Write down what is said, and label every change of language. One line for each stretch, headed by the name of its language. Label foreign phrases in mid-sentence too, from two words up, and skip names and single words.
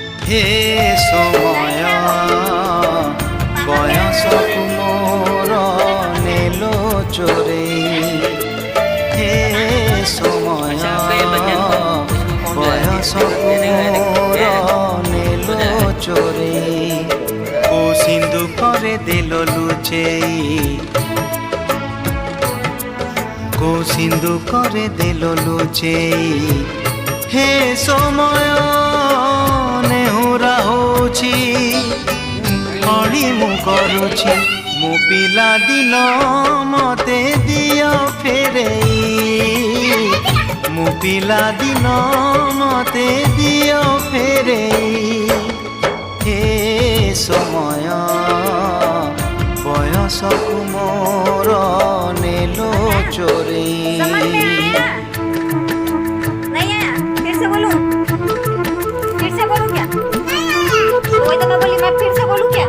Odia: ହେ ସମୟ ବୟସକୁ ମୋର ନେଲୋ ଚୋରେ ହେ ସମୟ ବୟସକୁ ମୋର ନେଲୋ ଚୋରେ କୋ ସିନ୍ଧୁ କରେ ଦିଲ ଲୁଚେଇ କୋ ସିନ୍ଧୁ କରେ ଦିଲ ଲୁଚେଇ ହେ ସମୟ ନେହୁରା ହୋଛି ହଣି ମୁ କରୁଛି ମୁ ପିଲା ଦିନ ମତେ ଦିଓ ଫେରେଇ ମୁ ପିଲା ଦିନ ମତେ ଦିଓ ଫେରେଇ ହେ ସମୟ ବୟସକୁ ମୋର ନେଲୋ ଚୋରେ
Hindi: समझ में आया? नहीं आया? फिर से बोलूं? फिर से बोलूं क्या? वही तो मैं बोली, मैं फिर से बोलूं क्या?